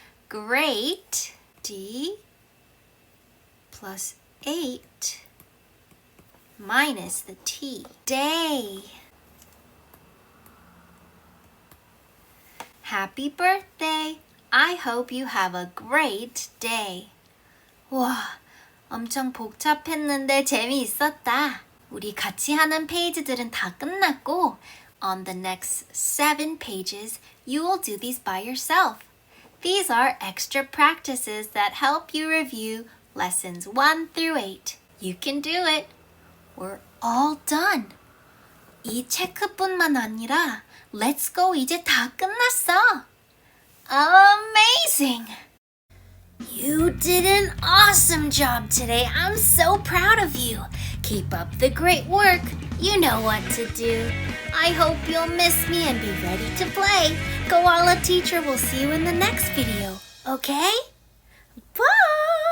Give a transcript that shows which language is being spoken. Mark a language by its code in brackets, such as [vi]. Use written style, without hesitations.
[en] great, D, plus 8, minus the T, day. Happy birthday! I hope you have a great day. [ko] 와, 엄청 복잡했는데 재미있었다. 우리 같이 하는 페이지들은 다 끝났고 [en] on the next 7 pages, you will do these by yourself. These are extra practices that help you review lessons 1 through 8. You can do it. We're all done. [ko] 이 체크뿐만 아니라 [en] Let's go [ko] 이제 다 끝났어. [en] Amazing! You did an awesome job today. I'm so proud of you. Keep up the great work. You know what to do. I hope you'll miss me and be ready to play. Koala teacher will see you in the next video. Okay? Bye!